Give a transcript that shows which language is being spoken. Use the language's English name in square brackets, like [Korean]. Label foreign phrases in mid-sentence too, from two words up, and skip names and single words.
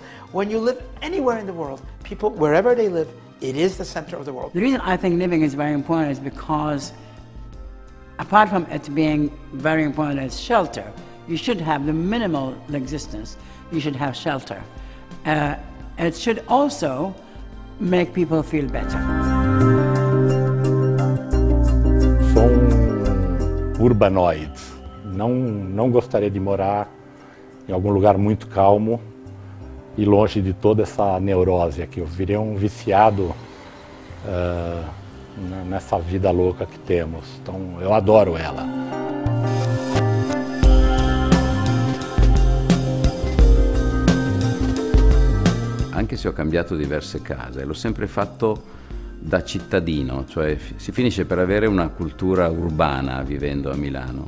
[English] When you live anywhere in the world, people, wherever they live, it is the center of the world. The reason I think living is very important is because, apart from it being very important as shelter, you should have the minimal existence. You should have shelter. It should also make people feel better. [Portuguese] Sou urbanoide. Não gostaria de morar em algum lugar muito calmo e longe de toda essa neurose aqui. Eu virei um viciado nessa vida louca que temos. Então, eu adoro ela. [Italian] Anche se ho cambiato diverse case, l'ho sempre fatto da cittadino, cioè si finisce per avere una cultura urbana vivendo a Milano.